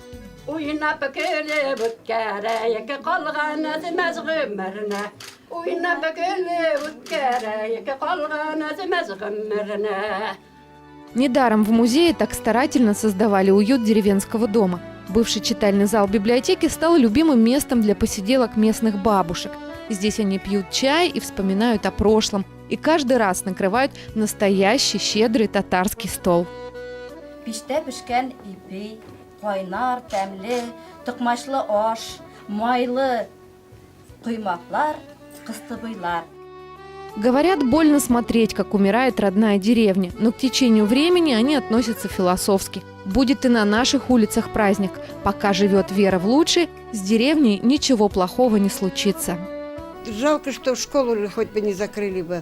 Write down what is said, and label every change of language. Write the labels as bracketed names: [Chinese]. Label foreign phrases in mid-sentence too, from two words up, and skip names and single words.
[Russian] Недаром в музее так старательно создавали уют деревенского дома. Бывший читальный зал библиотеки стал любимым местом для посиделок местных бабушек. Здесь они пьют чай и вспоминают о прошлом. И каждый раз накрывают настоящий щедрый татарский стол. [Tatar] Пиште пишкен ипи, кайнар, тәмле, токмачлы аш, майлы кыймаклар, кыстыбыйлар. [Russian] Говорят, больно смотреть, как умирает родная деревня, но к течению времени они относятся философски. Будет и на наших улицах праздник. Пока живет вера в лучшее, с деревней ничего плохого не случится. Жалко, что школу хоть бы не закрыли бы.